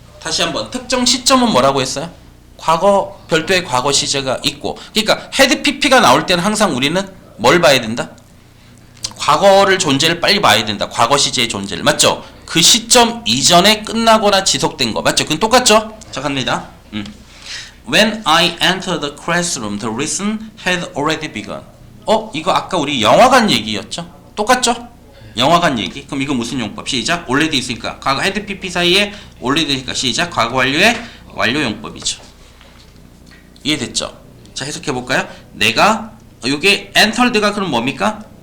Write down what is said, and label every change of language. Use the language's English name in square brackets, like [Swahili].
[Korean] 다시 한번 특정 시점은 뭐라고 했어요? 과거, 별도의 과거 시제가 있고, 그러니까 had pp가 나올 때는 항상 우리는 뭘 봐야 된다? 과거를 존재를 빨리 봐야 된다. 과거 시제의 존재를. 맞죠? 그 시점 이전에 끝나거나 지속된 거. 맞죠? 그건 똑같죠? 자, 갑니다. [English] When I entered the classroom, the lesson had already begun. [Korean] 이거 아까 우리 영화관 얘기였죠? 똑같죠? 영화관 얘기. 그럼 이거 무슨 용법? 시작. already 있으니까 과거 had pp 사이에 already니까 시작. 과거 완료의 완료 용법이죠. 이해됐죠? 자, 해석해 볼까요? 내가 요게 entered가 그럼 뭡니까?